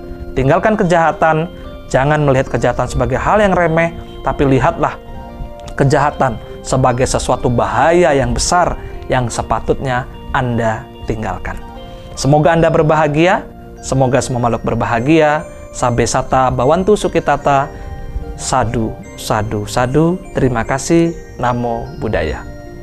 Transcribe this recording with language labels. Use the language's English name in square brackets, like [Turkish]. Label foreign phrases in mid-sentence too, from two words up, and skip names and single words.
[Indonesian] Tinggalkan kejahatan, jangan melihat kejahatan sebagai hal yang remeh, tapi lihatlah kejahatan sebagai sesuatu bahaya yang besar yang sepatutnya Anda tinggalkan. Semoga Anda berbahagia, semoga semua makhluk berbahagia. [Pali] Sabe sata bawantu sukitata. Sadu, sadu, sadu. [Indonesian] Terima kasih. [Pali] Namo Buddhaya.